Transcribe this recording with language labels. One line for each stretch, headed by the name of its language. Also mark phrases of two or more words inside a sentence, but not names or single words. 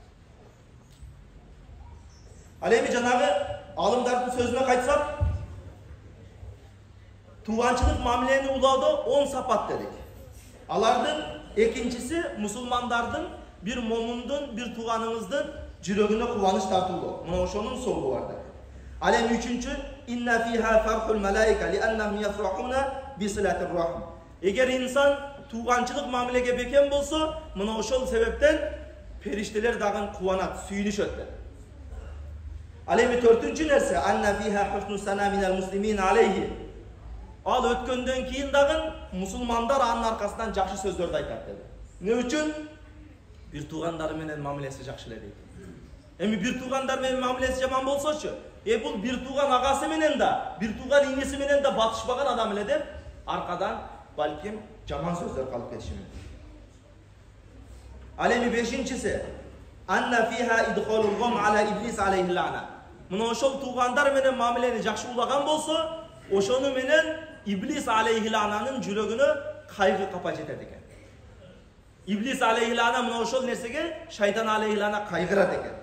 Kyrgyz: Ал эми жанагы алымдардын сөзүнө кайтсак, тууганчылык мамилени улоодо 10 сапат дедик. Алардын экинчиси мусулмандардын, бир момундун, бир тууганыңыздын жүрөгүнө кубаныч тартуулоо. Мына ошонун соолу бар деп. Ал эми үчүнчү,
Arabic: إن فيها فرح الملائكة لأنهم يفرحون بصلة الرحم.
Kyrgyz: Эгер инсан тууганчылык мамилеге бекем болсо, мына ошол себептен периштелер дагы кубанат, сүйүнүшөт деп. Ал эми төртүнчү нерсе,
Arabic: أن فيها حسن الثناء من المسلمين عليه.
Kyrgyz: Ал өткөндөн кийин дагы мусулмандар анын аркасынан жакшы сөздөрдү айтат dedi. Не үчүн? Бир туугандары менен мамилеси жакшы эле дейт. Эми бир туугандар менен мамилеси жаман болсочу, бул бир тууган агасы менен да, бир тууган иниси менен да батышпаган адам эле деп аркадан балким жаман сөздөр калып кетиши мүмкүн. Ал эми бешинчиси,
Arabic: أن فيها إدخال الغم على إبليس عليه اللعنة.
Kyrgyz: Мына ошол туугандар менен мамилени жакшы улаган болсо, ошону менен иблис
Arabic: عليه اللعنة
Kyrgyz: жүрөгүнө кайгы капа жетет экен. Иблис
Arabic: عليه اللعنة
Kyrgyz: мына ошол нерсеге шайтан
Arabic: عليه اللعنة
Kyrgyz: кайгырат экен.